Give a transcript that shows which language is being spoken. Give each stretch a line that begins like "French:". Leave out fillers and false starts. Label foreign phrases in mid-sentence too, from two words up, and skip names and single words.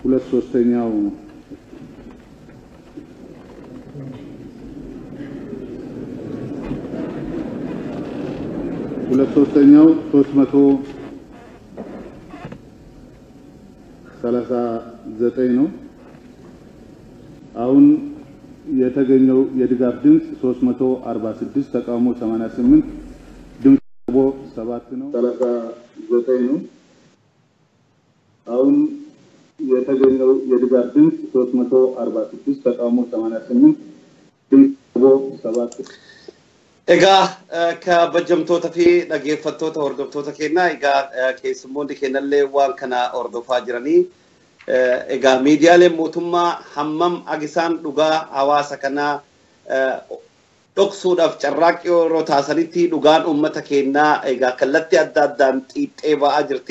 Amharic: ሶስተኛው ሁለት ሶስተኛው 339 ነው። አሁን የተገኘው የድጋፍ ድምጽ 346 ተቃውሞ 88 ድምጽ 7 ነው። 39 ነው። አሁን የተገኘው የድጋፍ ድምጽ 346 ተቃውሞ 88 ድምጽ 7
Oromo: Egaa kabajamtoota fi dhaggeeffattoota hordoftoota keenyaa egaa keessummoonni keenyallee waan kana hordofaa jiranii egaa miidiyaaleen mootummaa hammam agisaan dhugaa hawaasa kanaa dhoksuudhaaf carraaqqii yeroo taasisanitti dhugaan uummata keenyaa egaa kallattii adda addaan xiixxee ba'aa jirti.